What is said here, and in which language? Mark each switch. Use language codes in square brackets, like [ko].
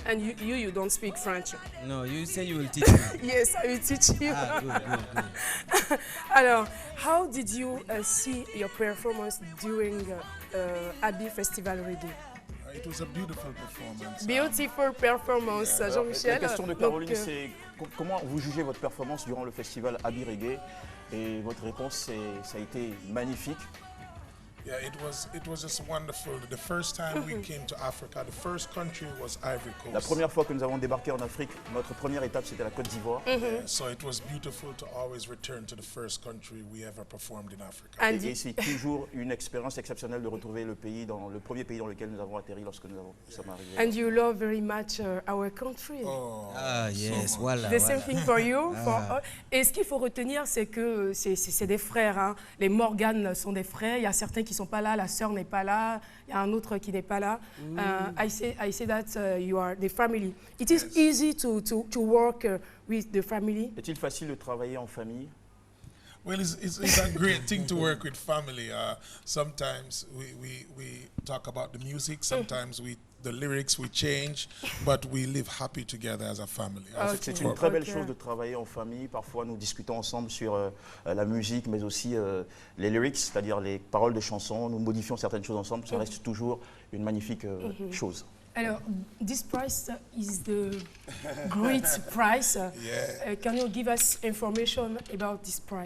[en] And you don't speak French. you. No, you say you will teach me. Yes, I will teach you. Ah, good. [fr] Alors, [en] how did you see your performance during Abbey Festival Reggae? It was a beautiful performance. Beautiful performance, [fr] Alors, Jean-Michel. la question de Donc, Caroline, c'est comment vous jugez votre performance durant le festival Abbey Reggae? Et votre réponse, ça a été magnifique. [en] Yeah, it was just wonderful. The first time we came to Africa, the first country was Ivory Coast. [fr] La première fois que nous avons débarqué en Afrique, notre première étape, c'était la Côte d'Ivoire. [en] So it was beautiful to always return to the first country we ever performed in Africa. And [fr] Et c'est toujours une expérience exceptionnelle de retrouver le premier pays dans lequel nous avons atterri lorsque nous sommes arrivés. [en] And you love very much our country. Oh, [fr] Ah, [en] yes, [fr] voilà. [en] The same [fr] voilà. [en] thing for you. [fr] Et ce qu'il faut retenir, c'est que c'est des frères. Hein. Les Morgan sont des frères. Il y a certains qui ne sont pas là. La sœur n'est pas là. Il y a un autre qui n'est pas là. [en] I say that you are the family. It is easy to work with the family. [fr] Est-il facile de travailler en famille? [en] well, it's a great thing to work with family. Sometimes we talk about the music. Sometimes the lyrics we change, but we live happy together as a family. [fr] C'est une très belle chose de travailler en famille. Parfois, nous discutons ensemble sur la musique, mais aussi les lyrics, c'est-à-dire les paroles de chansons. Nous modifions certaines choses ensemble. Ça reste toujours une magnifique chose. Alors, [en] this prize is the great prize. Can you give us information about this prize?